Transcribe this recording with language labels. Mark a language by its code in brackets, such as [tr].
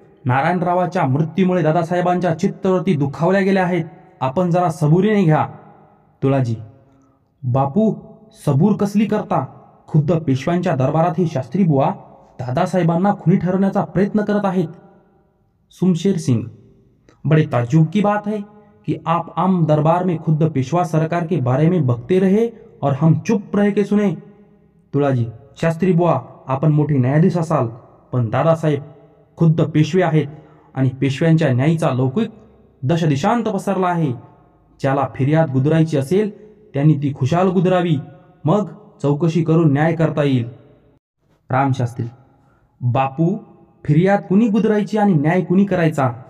[mr] नारायणरावाच्या मृत्यूमुळे दादासाहेबांच्या चित्तवरती दुखावल्या गेल्या आहेत. आपण जरा सबुरीने घ्या. तुळाजी, बापू सबूर कसली करता? खुद्द पेशव्यांच्या दरबारात हे शास्त्री बुवा दादासाहेबांना खुनी ठरवण्याचा प्रयत्न करत आहेत. [hi] सुमशेर सिंग, बड़े ताज्जुब की बात है कि आप आम दरबार में खुद पेशवा सरकार के बारे में बकते रहे और हम चुप रह के सुने. [mr] तुळाजी, शास्त्री बुवा, आपण मोठे न्यायाधीश असाल, पण दादासाहेब खुद्द पेशवे आहेत आणि पेशव्यांच्या न्यायीचा लौकिक दशदिशांत पसरला आहे. ज्याला फिर्याद गुदरायची असेल त्यांनी ती खुशाल गुदरावी. मग चौकशी करून न्याय करता येईल. रामशास्त्री, बापू, फिर्याद कुणी गुदरायची आणि न्याय कुणी करायचा?